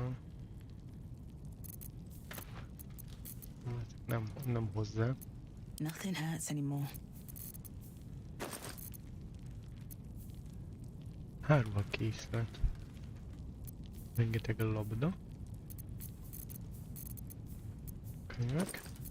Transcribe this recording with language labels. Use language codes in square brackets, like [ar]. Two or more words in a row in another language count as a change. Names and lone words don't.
[hu] Nem hozzá. [en] Nothing hurts anymore. [hu] Hárva készlet. Rengeteg a labda. Könyvek.